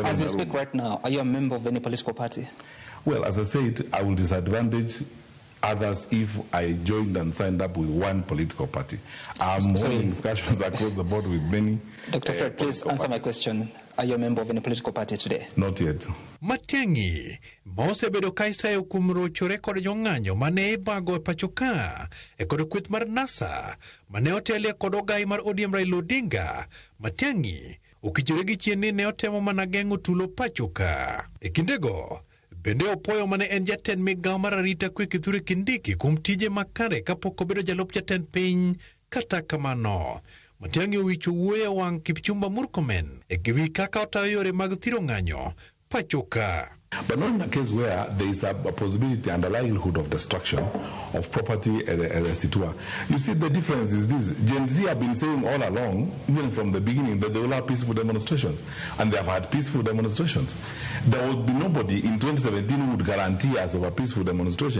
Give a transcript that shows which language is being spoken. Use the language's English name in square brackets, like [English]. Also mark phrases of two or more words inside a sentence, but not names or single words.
[English] So as you speak right now, are you a member of any political party? Well, as I said, I will disadvantage others if I joined and signed up with one political party. I'm holding discussions across the board with many. Dr. Fred, please answer my question. Are you a member of any political party today? Not yet. [Luo (Kenya and Tanzania)] Matiang'i mosebedo ka isayo kuom rochore kod jong'anyo mane ibago e pacho ka kod kweth mar NASA mane otelie kod ogai mar ODM Raila Odinga. Matiang'i okichore gi chien ni ne otemo mana geng'o tulo pacho ka. Kindego bende opoyo mane en jatend migao mar arita kwe Kithure Kindiki kuom tije makare kapok obedo jalup jatend piny. Kata kamano, Matiang'i owicho wuoyo wang' Kipchumba Murkomen giwi kaka otayo yore mag thiro ng'anyo pacho ka. [English] But not in a case where there is a possibility and a likelihood of destruction of property as it were. You see, the difference is this. Gen Z have been saying all along, even from the beginning, that they will have peaceful demonstrations. And they have had peaceful demonstrations. There would be nobody in 2017 who would guarantee us of a peaceful demonstration.